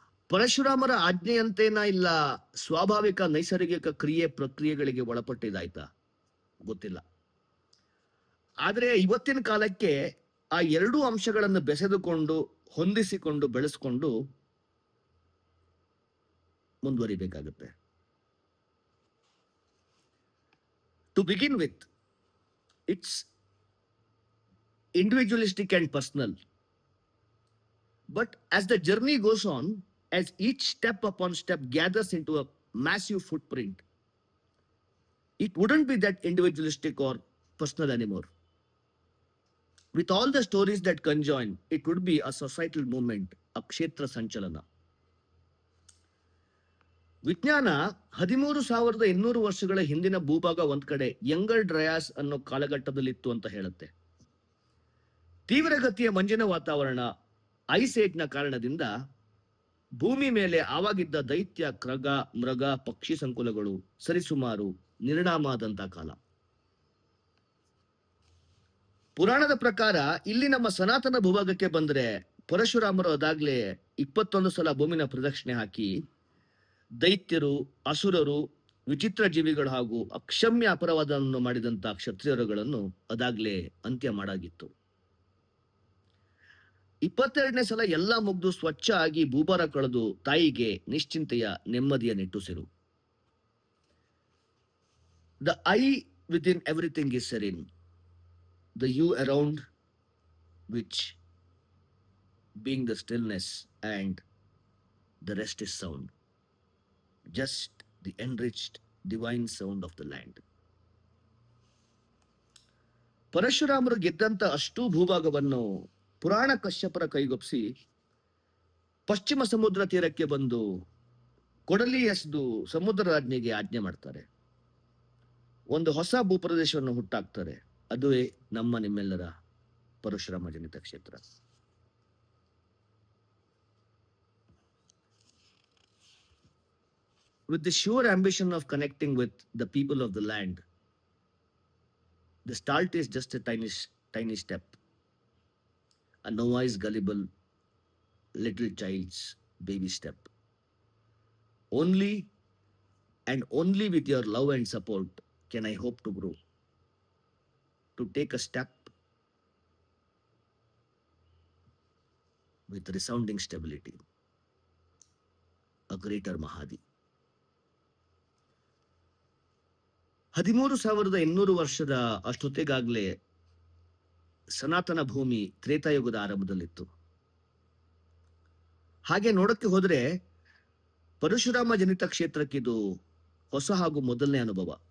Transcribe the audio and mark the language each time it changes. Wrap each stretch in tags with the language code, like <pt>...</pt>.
<kn>ಪರಶುರಾಮರ ಆಜ್ಞೆಯಂತೇನ ಇಲ್ಲ ಸ್ವಾಭಾವಿಕ ನೈಸರ್ಗಿಕ ಪ್ರಕ್ರಿಯೆಗಳಿಗೆ ಒಳಪಟ್ಟಿದ್ದಾಯ್ತಾ ಗೊತ್ತಿಲ್ಲ. ಆದರೆ ಇವತ್ತಿನ ಕಾಲಕ್ಕೆ ಆ ಎರಡೂ ಅಂಶಗಳನ್ನು ಬೆಸೆದುಕೊಂಡು ಹೊಂದಿಸಿಕೊಂಡು ಬೆಳೆಸ್ಕೊಂಡು ಮುಂದುವರಿಬೇಕಾಗುತ್ತೆ.</kn> <en>To begin with, it's individualistic and personal. But as the journey goes on, as each step upon step gathers into a massive footprint, it wouldn't be that individualistic or personal anymore. With all the stories that conjoin, it would be a societal movement, a kshetra sanchalana.</en> <kn>ವಿಜ್ಞಾನ 13,200 ವರ್ಷಗಳ ಹಿಂದಿನ ಭೂಭಾಗ ಒಂದ್ ಕಡೆ younger ಡ್ರಯಾಸ್ ಅನ್ನೋ ಕಾಲಘಟ್ಟದಲ್ಲಿತ್ತು ಅಂತ ಹೇಳುತ್ತೆ. ತೀವ್ರಗತಿಯ ಮಂಜಿನ ವಾತಾವರಣ, ಐಸ್ ಏಜ್ನ ಕಾರಣದಿಂದ ಭೂಮಿ ಮೇಲೆ ಆವಾಗಿದ್ದ ದೈತ್ಯ, ಕ್ರಗ, ಮೃಗ, ಪಕ್ಷಿ ಸಂಕುಲಗಳು ಸರಿಸುಮಾರು ನಿರ್ನಾಮ ಆದಂತ ಕಾಲ. ಪುರಾಣದ ಪ್ರಕಾರ ಇಲ್ಲಿ ನಮ್ಮ ಸನಾತನ ಭೂಭಾಗಕ್ಕೆ ಬಂದ್ರೆ ಪರಶುರಾಮರು ಅದಾಗ್ಲೇ 21 ಸಲ ಭೂಮಿನ ಪ್ರದಕ್ಷಿಣೆ ಹಾಕಿ ದೈತ್ಯರು, ಅಸುರರು, ವಿಚಿತ್ರ ಜೀವಿಗಳು ಹಾಗೂ ಅಕ್ಷಮ್ಯ ಅಪರಾಧವನ್ನು ಮಾಡಿದಂತ ಕ್ಷತ್ರಿಯರುಗಳನ್ನು ಅದಾಗ್ಲೇ ಅಂತ್ಯ ಮಾಡಾಗಿತ್ತು. 22ನೇ ಸಲ ಎಲ್ಲ ಮುಗ್ದು ಸ್ವಚ್ಛ ಆಗಿ ಭೂಭಾರ ಕಳೆದು ತಾಯಿಗೆ ನಿಶ್ಚಿಂತೆಯ ನೆಮ್ಮದಿಯ ನಿಟ್ಟುಸಿರು.</kn> <en>The I within everything is serene, the you around which being the stillness, and the rest is sound, just the enriched divine sound of the land.</en> <kn>ಪರಶುರಾಮರು ಗೆದ್ದಂತ ಅಷ್ಟೂ ಭೂಭಾಗವನ್ನು ಪುರಾಣ ಕಶ್ಯಪರ ಕೈಗೊಪ್ಪಿಸಿ ಪಶ್ಚಿಮ ಸಮುದ್ರ ತೀರಕ್ಕೆ ಬಂದು ಕೊಡಲಿ ಎಸೆದು ಸಮುದ್ರ ರಾಜ್ಞಿಗೆ ಆಜ್ಞೆ ಮಾಡ್ತಾರೆ. ಒಂದು ಹೊಸ ಭೂಪ್ರದೇಶವನ್ನು ಹುಟ್ಟಾಕ್ತಾರೆ. ಅದುವೇ ನಮ್ಮ ನಿಮ್ಮೆಲ್ಲರ ಪರಶುರಾಮ ಜನಿತ ಕ್ಷೇತ್ರ.</kn> <en>With the sure ambition of connecting with the people of the land, the start is just a tiny step, a novice gullible little child's baby step. Only and only with your love and support can I hope to grow, to take a step with resounding stability, a greater Mahadi.</en> <kn>13,800 ವರ್ಷದ ಅಷ್ಟೊತ್ತಿಗಾಗಲೇ ಸನಾತನ ಭೂಮಿ ತ್ರೇತಾಯುಗದ ಆರಂಭದಲ್ಲಿತ್ತು. ಹಾಗೆ ನೋಡಕ್ಕೆ ಹೋದ್ರೆ ಪರಶುರಾಮ ಜನಿತ ಕ್ಷೇತ್ರಕ್ಕಿದು ಹೊಸ ಹಾಗೂ ಮೊದಲನೇ ಅನುಭವ.</kn>